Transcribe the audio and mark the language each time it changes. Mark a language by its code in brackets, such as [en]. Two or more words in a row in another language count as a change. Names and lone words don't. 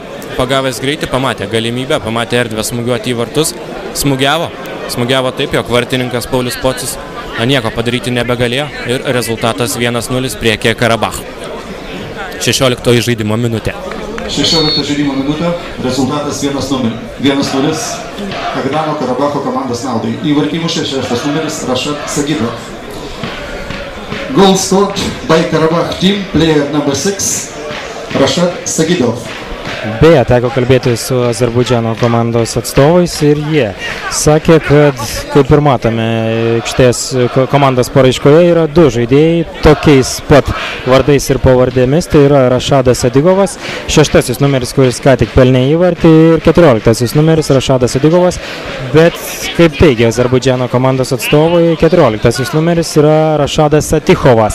[lt] Pagavęs greitį, pamatė galimybę, pamatė erdvę smūgiuoti į vartus, smūgiavo taip, jog vartininkas Paulius Pocius nieko padaryti nebegalėjo ir rezultatas 1-0 priekė Karabach. 16 žaidimo minutė. 16 žaidimo minutė, rezultatas 1-0. Agdamo Karabacho komandos naudai. Įvartį mušė 6 numeris Rašad Sagidov. [en] Goal scored by Karabach team, player number 6, [lt] Rašad Sagidov. Beje, teko kalbėti su Azerbaidžano komandos atstovais ir jie sakė, kad, kaip ir matome, aikštės komandos paraiškoje yra 2 žaidėjai tokiais pat vardais ir pavardėmis, tai yra Rašadas Sadigovas, 6 numeris, kuris ką tik pelnė įvartį, ir 14 numeris Rašadas Sadigovas, bet, kaip teigia Azerbaidžano komandos atstovai, 14 numeris yra Rašadas Satichovas.